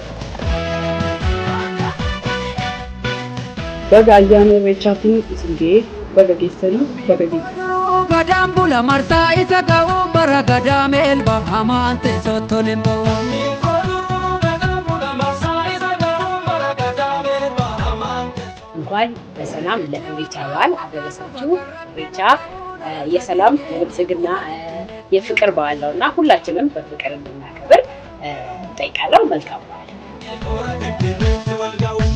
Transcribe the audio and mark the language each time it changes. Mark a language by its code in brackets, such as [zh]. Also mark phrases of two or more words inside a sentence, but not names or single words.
[om] Baga ayyaana irreechaatiin isin ga'e. Baga geessanii baga geessanii. Gadaan bula marsaa isa ga'u bara gadaa meelba hamaan teessoo toleen ba'u. [am] እንኳን በሰላም ለኢሬቻ በዓል አደረሳችሁ። ኢሬቻ የሰላም የብልጽግና የፍቅር በዓል ነውና ሁላችንም በፍቅር እንድናከብር እንጠይቃለን። መልካም በዓል።